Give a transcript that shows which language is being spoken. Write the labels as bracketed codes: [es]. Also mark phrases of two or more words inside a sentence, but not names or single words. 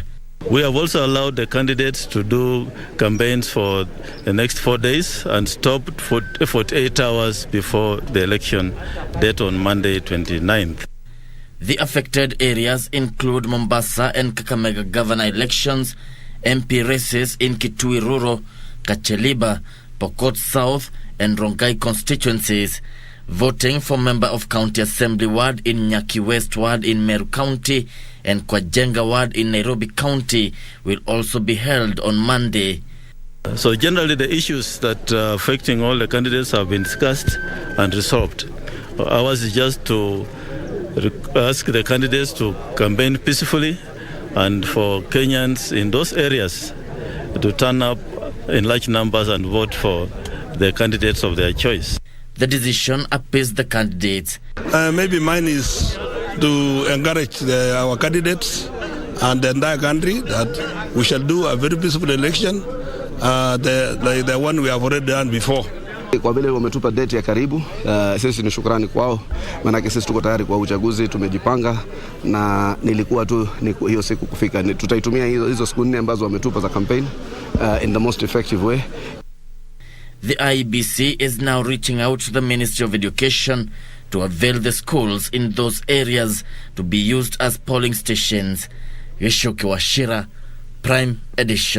[en] We have also allowed the candidates to do campaigns for the next 4 days and stopped for 48 hours before the election date on Monday 29th. The affected areas include Mombasa and Kakamega governor elections, MP races in Kitui Rural, Kacheliba, Pokot South and Rongai constituencies. Voting for member of County Assembly Ward in Nyaki West Ward in Meru County and Kwajenga Ward in Nairobi County will also be held on Monday. So generally the issues that are affecting all the candidates have been discussed and resolved. Ours is just to ask the candidates to campaign peacefully and for Kenyans in those areas to turn up in large numbers and vote for the candidates of their choice. The decision appeased the candidates. Maybe mine is to encourage our candidates and the entire country that we shall do a very peaceful election, the one we have already done before. [sw] Kwa vile wametupa date ya karibu, sisi ni shukrani kwao, maana sisi tuko tayari kwa uchaguzi, tumejipanga na nilikuwa tu hiyo siku kufika. Tutaitumia hizo siku 4 ambazo wametupa za campaign [en] in the most effective way. The IEBC is now reaching out to the Ministry of Education to avail the schools in those areas to be used as polling stations. Yeshoki Washira, Prime Edition.